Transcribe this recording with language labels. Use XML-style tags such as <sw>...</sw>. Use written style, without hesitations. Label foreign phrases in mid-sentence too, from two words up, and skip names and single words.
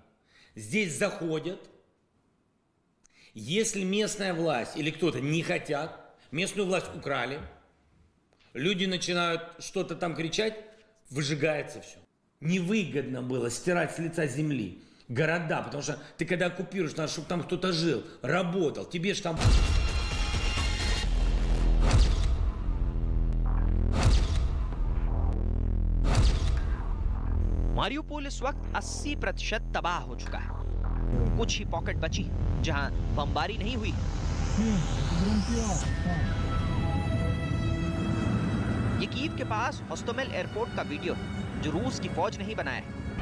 <ru>Здесь заходят, если местная власть или кто-то не хотят, местную власть украли, люди начинают что-то там кричать, выжигается все. Невыгодно было стирать с лица земли города, потому что ты когда оккупируешь, надо, чтобы там кто-то жил, работал. Тебе же там...</ru> <hi>मारियुपोल इस वक्त 80% तबाह हो चुका है। कुछ ही पॉकेट बची जहां बमबारी नहीं हुई। ये कीव के पास होस्टोमेल एयरपोर्ट का वीडियो जो रूस की फौज ने ही बनाया है।</hi>